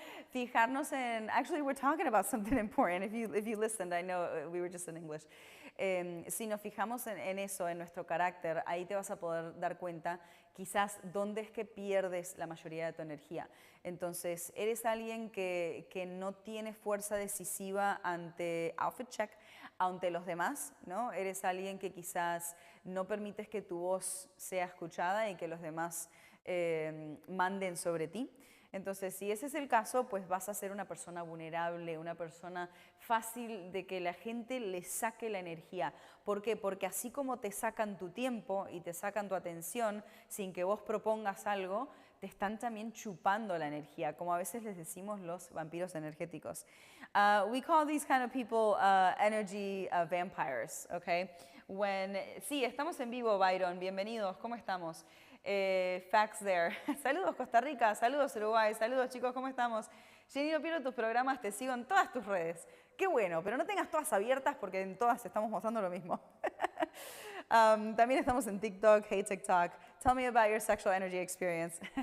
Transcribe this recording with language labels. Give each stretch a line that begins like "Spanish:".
Spanish: Fijarnos en,
English: actually we're talking about something important. If you listened, I know we were just in English.
Spanish: Si nos fijamos en eso, en nuestro carácter, ahí te vas a poder dar cuenta quizás dónde es que pierdes la mayoría de tu energía. Entonces, eres alguien que no tiene fuerza decisiva ante
English: outfit check,
Spanish: ante los demás, ¿no? Eres alguien que quizás no permites que tu voz sea escuchada y que los demás manden sobre ti. Entonces, si ese es el caso, pues vas a ser una persona vulnerable, una persona fácil de que la gente le saque la energía. ¿Por qué? Porque así como te sacan tu tiempo y te sacan tu atención sin que vos propongas algo, te están también chupando la energía, como a veces les decimos los vampiros energéticos.
English: We call these kind of people energy vampires, okay?
Spanish: Sí, estamos en vivo, Byron, bienvenidos, ¿cómo estamos?
English: Facts there.
Spanish: Saludos Costa Rica, saludos Uruguay, saludos chicos, ¿cómo estamos? Jenny, no pierdo tus programas, te sigo en todas tus redes. Qué bueno, pero no tengas todas abiertas porque en todas estamos mostrando lo mismo. También estamos en TikTok, hey TikTok.
English: Tell me about your sexual energy experience.